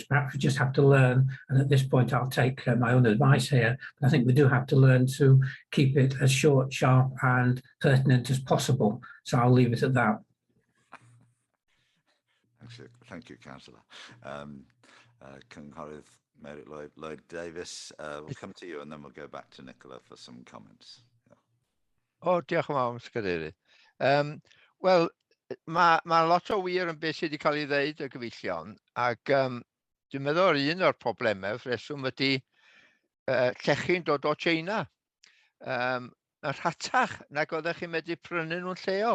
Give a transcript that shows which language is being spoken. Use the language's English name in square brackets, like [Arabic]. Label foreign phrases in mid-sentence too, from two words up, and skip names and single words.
[English] Perhaps we just have to learn, and at this point I'll take my own advice here, but I think we do have to learn to keep it as short, sharp and pertinent as possible. So I'll leave it at that. Thank you, Councillor. Cynghorydd Mary Lloyd Davis, we'll come to you and then we'll go back to Nicola for some comments. [Welsh] O, diolch yn fawr, Mr Cadeirydd. Wel, mae lot o wir yn beth sydd wedi cael ei ddeud y gyfeillion, ac dwi'n meddwl un o'r problemau rheswm ydy llechi'n dod o China. Yn rhatach nag oeddech chi'n medru prynu nhw'n lleol.